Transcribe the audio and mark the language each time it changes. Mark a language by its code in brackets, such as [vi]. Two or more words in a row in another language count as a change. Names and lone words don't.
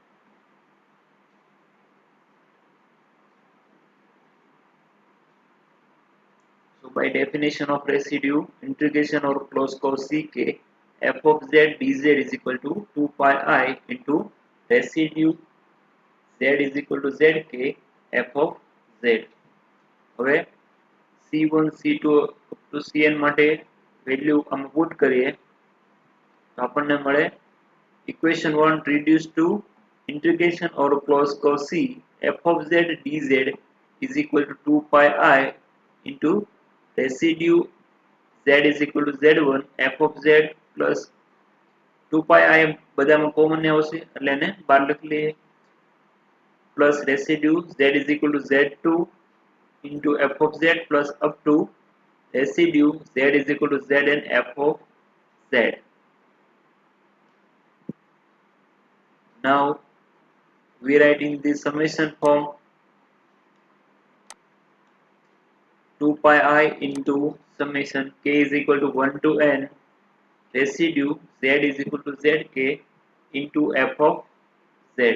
[en] So by definition of residue, integration or closed curve ck f of z dz is equal to 2 pi I into residue z is equal to zk f of z. [gu] હવે [en] c1 c2 up to cn [gu] માટે વેલ્યુ આમ પુટ કરીએ તો આપણને મળે [en] equation 1 reduced to integration or closed curve c f of z dz is equal to 2 pi I into residue z is equal to z1 f of z plus 2 pi I [gu] બધામાં કોમન ને આવશે એટલે એને બહાર લખી લઈએ [en] plus residue z is equal to z2 into f of z plus up to residue z is equal to zn f of z. Now we write in the summation form 2 pi I into summation k is equal to 1 to n residue z is equal to zk into f of z.